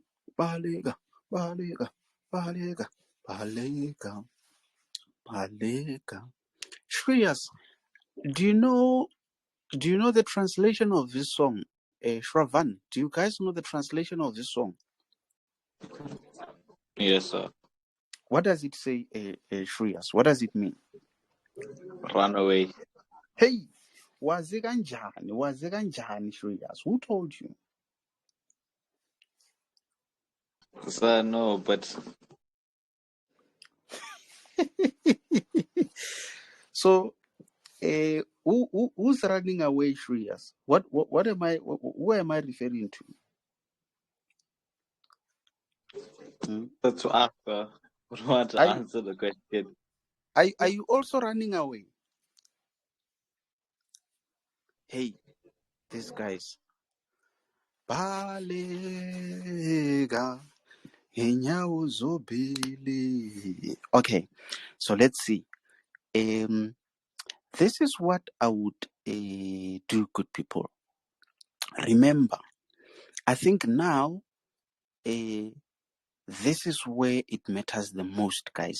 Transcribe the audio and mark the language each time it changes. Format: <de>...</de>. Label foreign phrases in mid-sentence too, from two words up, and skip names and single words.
<zu>Balega, balega, balega, balega, balega.</zu> <en>Shreyas, do you know the translation of this song? Shravan, do you guys know the translation of this song? Yes, sir. What does it say, Shreyas? What does it mean? Run away.</en> <zu>Hey, waze kanjani, Shreyas?</zu> <en>Who told you? Sir, no, but So, who's running away, Shreyas? What am I? Who am I referring to? to ask, sir. We want to Are you answer the question. are you also running away? Hey, these guys.</en> <zu>Balega, inyawo zobili.</zu> <en>Okay, so let's see. This is what I would do, good people. Remember, I think now this is where it matters the most, guys.</en>